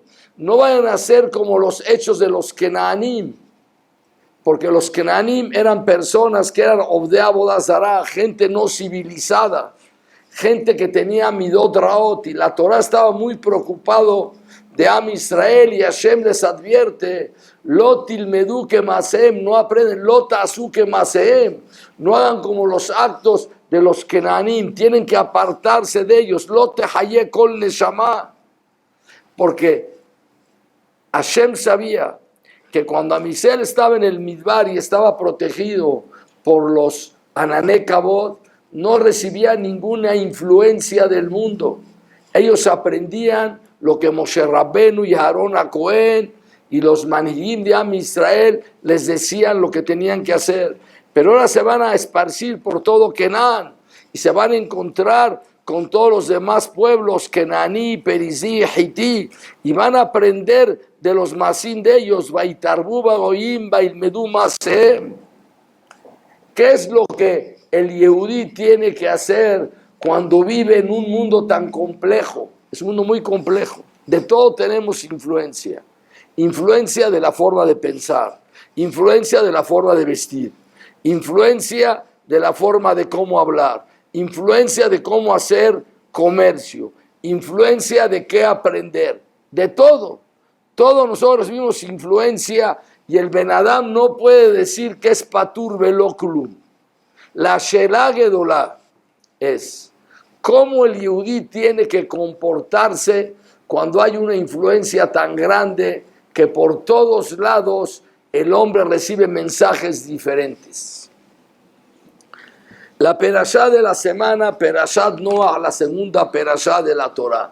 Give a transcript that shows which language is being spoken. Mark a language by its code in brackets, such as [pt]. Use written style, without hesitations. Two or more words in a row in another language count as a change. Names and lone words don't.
[es] no vayan a ser como los hechos de los Kenaanim, porque los Kenaanim eran personas que eran [he] עובדי עבודה זרה, [es] gente no civilizada, gente que tenía [he] מידות רעות, [es] y la Torah estaba muy preocupado de Am Israel, y Hashem les advierte: [he] לא תלמדו כמעשיהם, [es] no aprenden, [he] לא תעשו כמעשיהם, [es] no hagan como los actos de los Kenanim, tienen que apartarse de ellos, [he] לא תחיה כל נשמה, [es] porque Hashem sabía que cuando Am Israel estaba en el Midbar y estaba protegido por los [he] ענני כבוד, [es] no recibía ninguna influencia del mundo. Ellos aprendían lo que Moshe Rabbenu y Aarón a Cohen y los manigim de Am Israel les decían lo que tenían que hacer. Pero ahora se van a esparcir por todo Canaán y se van a encontrar con todos los demás pueblos, Kenaní, Perizí, Hití, y van a aprender de los masín de ellos. [he] ויתערבו בגויים וילמדו מעשיהם. [es] ¿Qué es lo que el Yehudí tiene que hacer cuando vive en un mundo tan complejo? Es un mundo muy complejo. De todo tenemos influencia. Influencia de la forma de pensar, influencia de la forma de vestir, influencia de la forma de cómo hablar, influencia de cómo hacer comercio, influencia de qué aprender, de todo. Todos nosotros recibimos influencia, y el [he] בן אדם [es] no puede decir que es [he] פטור ולא כלום. [es] La [he] שאלה גדולה [es] es cómo el Yehudí tiene que comportarse cuando hay una influencia tan grande que por todos lados el hombre recibe mensajes diferentes. La perashá de la semana, Perashat Noah, la segunda perashá de la Torah.